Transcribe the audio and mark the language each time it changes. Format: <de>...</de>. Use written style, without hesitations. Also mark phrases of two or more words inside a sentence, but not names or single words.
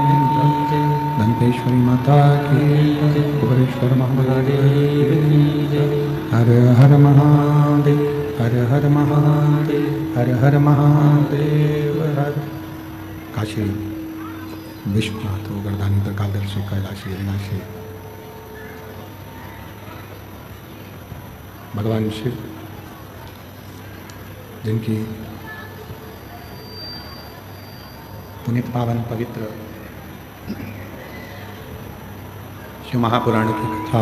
<hi>जय, दंतेश्वरी माता की जय, कुबेरेश्वर महादेव की जय। हर हर महादेव, हर हर महादेव, हर हर महादेव हर। काशी विश्वनाथ गर्दानी प्रकालदर्शी कैलाशी अविनाशी भगवान शिव, जिनकी पुनीत पावन पवित्र शिव महापुराण की कथा।</hi>